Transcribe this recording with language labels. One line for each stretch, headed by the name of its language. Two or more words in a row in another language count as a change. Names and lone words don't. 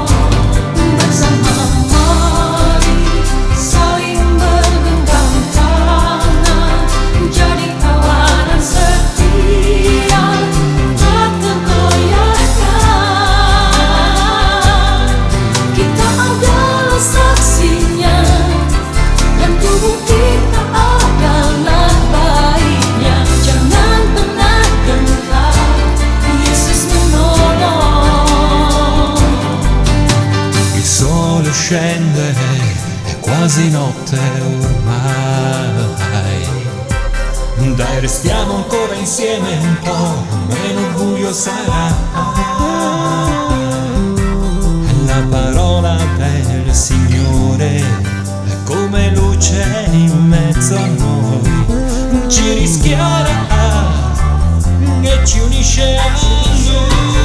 Indonesian: Bersama mari saling bergenggam tangan, jadi kawanan setia tak tergoyahkan. Kita adalah saksinya, dan tubuh kita adalah baiknya. Jangan pernah gentar, Yesus menolong.
Italian: Il sole scende, è quasi notte ormai. Dai, restiamo ancora insieme un po', meno buio sarà. La parola del Signore è come luce in mezzo a noi, ci rischiara e ci unisce a Lui.